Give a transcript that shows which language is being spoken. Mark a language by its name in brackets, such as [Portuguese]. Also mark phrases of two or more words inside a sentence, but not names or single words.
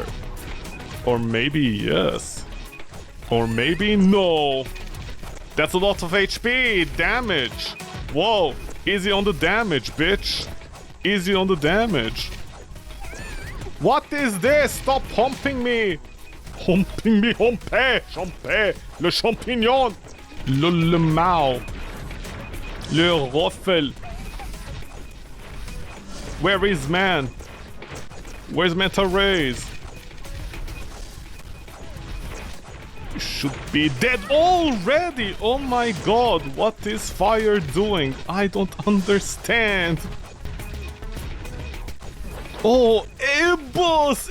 [English] Or maybe yes. Or maybe no. That's a lot of HP, damage. Whoa, easy on the damage, bitch. Easy on the damage. What is this? Stop humping me. Humping me, humper, champer, le champignon, le mao, le ruffle. Where is man? Where's Manta Rays? You should be dead already! Oh my god, what is fire doing? I don't understand. Oh, a boss!